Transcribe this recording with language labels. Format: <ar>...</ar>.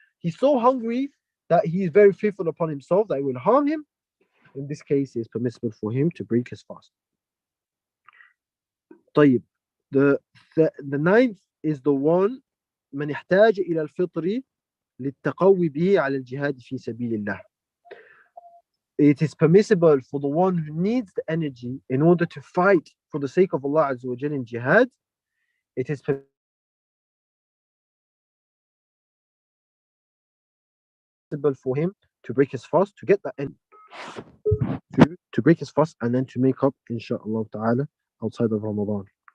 <en>He's so hungry that he is very fearful upon himself that it will harm him. In this case, it is permissible for him to break his fast.</en> <ar>طيب,</ar> <en>the ninth is the one</en> <ar>من يحتاج إلى الفطر للتقوي به على الجهاد في سبيل الله.</ar> <en>It is permissible for the one who needs the energy in order to fight for the sake of Allah Azza wa Jalla in jihad. It is permissible for him to break his fast, to get that energy, to break his fast, and then to make up, inshallah ta'ala, outside of Ramadan.</en>